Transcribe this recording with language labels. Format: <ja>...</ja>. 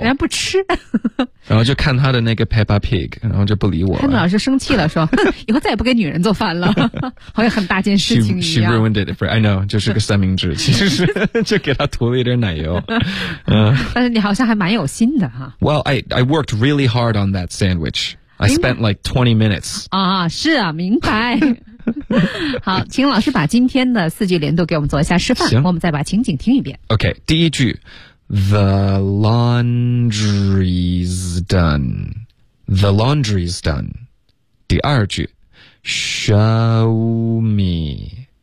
<zh>人家不吃，然后就看他的那个 Peppa Pig， 然后就不理我了。潘老师生气了，说以后再也不给女人做饭了，好像很大件事情一样。</zh> <en>She ruined it for I know，</en> <zh>就是个三明治，其实是就给他涂了一点奶油。但是你好像还蛮有心的哈。</zh> <en>Well, I worked really hard on that sandwich. I spent like 20 minutes.</en> <zh>啊，是啊，明白。好，请老师把今天的四句连读给我们做一下示范。行，我们再把情景听一遍。</zh> <en>OK,</en> <zh>第一句</zh> <en>The laundry's done. The laundry's done.</en> <zh>第二句</zh> <en>Show me.</en>